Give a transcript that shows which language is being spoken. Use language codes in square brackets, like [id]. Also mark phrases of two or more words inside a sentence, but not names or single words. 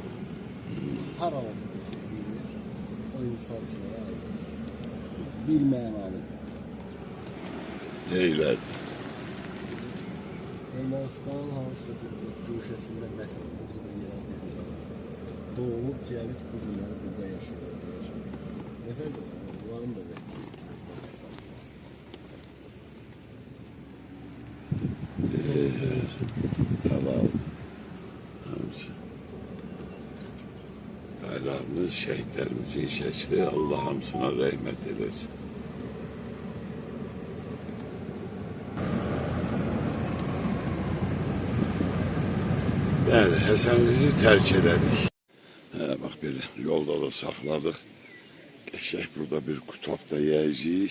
[az] Her an bilir. O insan üçün əziz. Bir mənalı. [tr] Neyler? [az] Ermənistanın hansı bir güşəsində nəsə biraz doğulub gəlib bu günləri burada yaşıyor. [tr] Efendim, bunların da vətəni. [az] Helal. Hamısı. [tr] Bayrağımız, şehitlerimizin şekli, [az] Allah hamısına rahmet eylesin. Bəli, Həsənlizi tərk elədik. Bax belə, yolda da saxladıq. Qəşək burada bir kutabda yiyəcəyik.